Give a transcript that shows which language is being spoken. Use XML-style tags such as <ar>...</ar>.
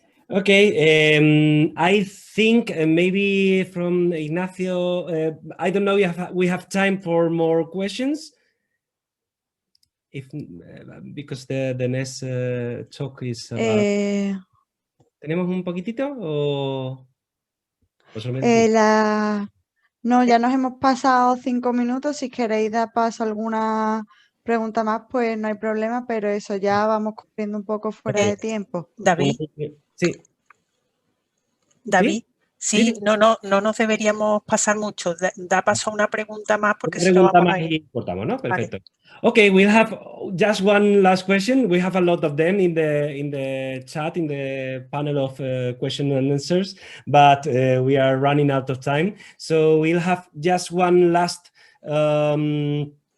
<en>Okay, I think maybe from Ignacio, I don't know if we have time for more questions. If because the next talk is about...</en> <es>¿Tenemos un poquitito o solamente? No, ya nos hemos pasado 5 minutos. Si queréis dar paso a alguna pregunta más, pues no hay problema, pero eso ya vamos corriendo un poco fuera de tiempo. David. Sí. David. Sí, no nos deberíamos pasar mucho. Da paso a una pregunta más porque si no vamos a ir. Cortamos, ¿no? Perfecto. Vale.</es> <en>Okay, we'll have just one last question. We have a lot of them in the chat, in the panel of question and answers, but we are running out of time. So we'll have just one last question.</en>